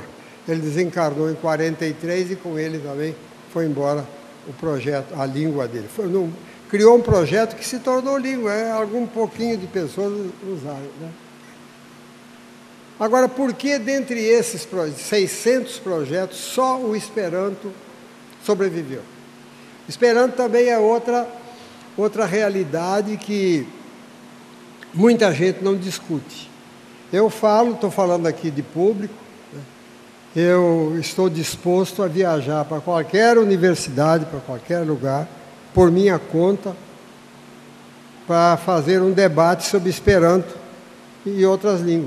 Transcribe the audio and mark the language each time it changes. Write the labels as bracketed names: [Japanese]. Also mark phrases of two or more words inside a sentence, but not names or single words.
[Portuguese] Ele desencarnou em 43 e com ele também foi embora o projeto, a língua dele. Criou um projeto que se tornou língua, algum pouquinho de pessoas usaram, né? Agora, por que dentre esses 600 projetos, só o Esperanto sobreviveu? Esperanto também é outra realidade que muita gente não discute. Estou falando aqui de público, né? Eu estou disposto a viajar para qualquer universidade, para qualquer lugar, por minha conta, para fazer um debate sobre Esperanto e outras línguas.